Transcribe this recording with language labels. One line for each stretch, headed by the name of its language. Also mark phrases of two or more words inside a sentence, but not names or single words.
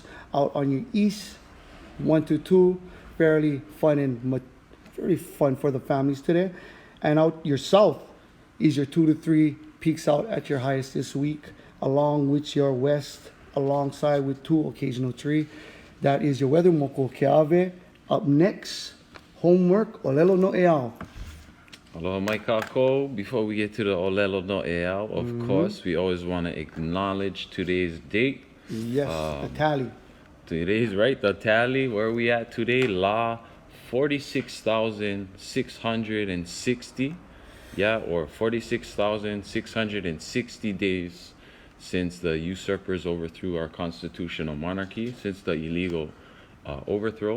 English: Out on your east, 1 to 2, fairly fun and very fun for the families today. And out your south is your 2 to 3 peaks out at your highest this week, along with your west, alongside with 2 occasional 3. That is your weather, moko keave. Up next, homework,
Hawaiian: olelo no eau. Aloha mai kākou.
English: Before we get to the
Hawaiian: olelo no eau,
English: of course, we always want to acknowledge today's date. Yes, the tally. today's right. The tally where we at today, La 46,660. Yeah, or 46,660 days since the usurpers overthrew our constitutional monarchy, since the illegal overthrow.